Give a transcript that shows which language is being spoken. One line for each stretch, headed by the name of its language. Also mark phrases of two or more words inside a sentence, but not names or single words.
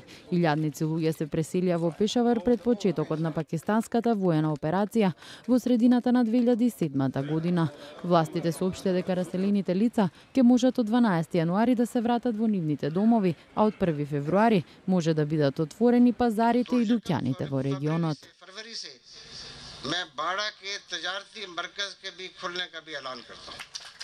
Macedonian: Илјадници луѓе се преселија во Пешавар пред почетокот на пакистанската воена операција во средината на 2007 година. Властите соопштија дека раселените лица ќе можат од 12 јануари да се вратат во нивните домови, а од 1 февруари може да бидат отворени пазарите и дуќаните во регионот.
Urdu: میں باڑہ کے تجارتی مرکز کے بھی کھلنے کا بھی اعلان کرتا ہوں.